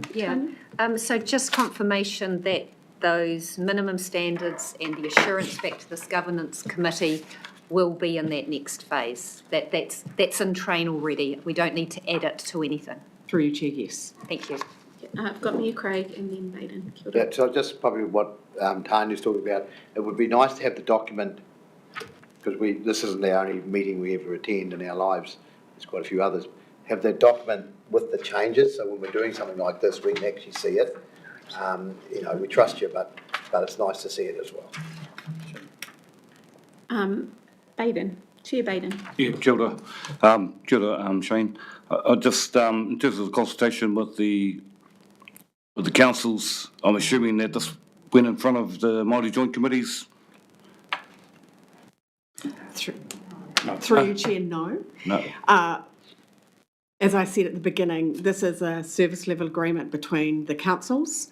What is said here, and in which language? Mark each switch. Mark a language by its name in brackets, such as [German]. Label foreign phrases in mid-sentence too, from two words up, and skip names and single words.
[English] Yeah, so just confirmation that those minimum standards and the assurance back to this governance committee will be in that next phase. That's in train already. We don't need to add it to anything. Through you, Chair, yes. Thank you. I've got Mayor Craig and then Baden. [Māori] Kia ora. [English] Yeah, so just probably what Tanya's talking about, it would be nice to have the document, because this isn't the only meeting we ever attend in our lives, there's quite a few others, have that document with the changes, so when we're doing something like this, we can actually see it. We trust you, but it's nice to see it as well. Baden, Chair Baden. Yeah, [Māori] kia ora. Kia ora, Shane. [English] I just, in terms of the consultation with the councils, I'm assuming that this went in front of the Māori Joint Committees? Through you, Chair, no. No. As I said at the beginning, this is a service level agreement between the councils.